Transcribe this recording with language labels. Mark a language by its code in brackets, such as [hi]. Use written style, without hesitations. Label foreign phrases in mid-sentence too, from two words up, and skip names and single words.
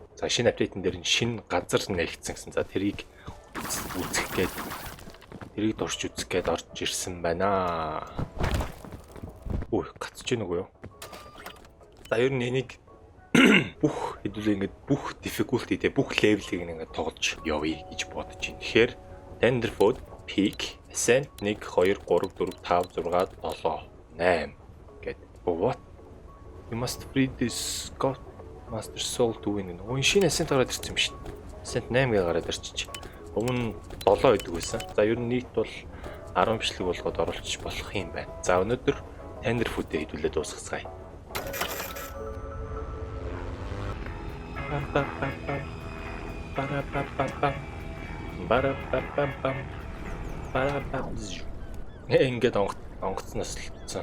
[mn] За шинэ апдейтэн дээр шинэ газар нэгдсэн гэсэн. За тэрийг үзэх гээд тэрийг дурч үзэх гээд орж ирсэн байна. Үй гацж гин үгүй юу? За ер нь энийг бүх хэдүүлээ ингээд бүх difficulty дээр бүх level-ийг ингээд тоглож явъя гэж бодож байна. Тэгэхээр Tenderfoot, Peak, Ascent 1 2 3 4 5 6 7 8 гэд. What? [en] You must free this god master soul to win. [mn] Өн шинэ Ascent гараад ирсэн юм шүү дээ. Ascent 8 гээ гараад ирчих. Өмнө 7 байдаг байсан. За ер нь нийт бол 10 бичлэг болгоод оруулчих болох юм байна. За өнөөдөр Tenderfoot-ийг хэдүүлээ дуусгацгаая. Ингээд онгоцноос л утсан.